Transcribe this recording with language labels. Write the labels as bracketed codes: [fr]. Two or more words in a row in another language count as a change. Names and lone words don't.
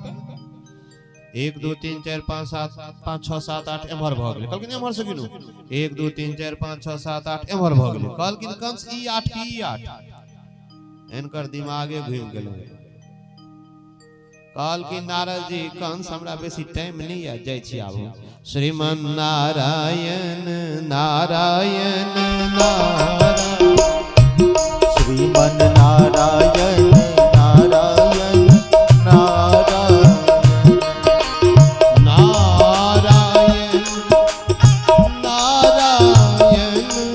[mai] 1 2 3 4 5 7 5 6 7 8 एम्हर भ गेलै। कहलखिन एम्हर से गिनू, 1 2 3 4 5 6 7 8 एम्हर भ गेलै। कहलखिन कंस ई 8 की ई 8? इनकर दिमागे घूम गेलै। कहलखिन नारद जी कंस हमरा बेसी टाइम नहीं है, जाय छी आबू। श्रीमन नारायण नारायण नारायण, श्रीमन नारायण नारायण नारायण, नारायण नारायण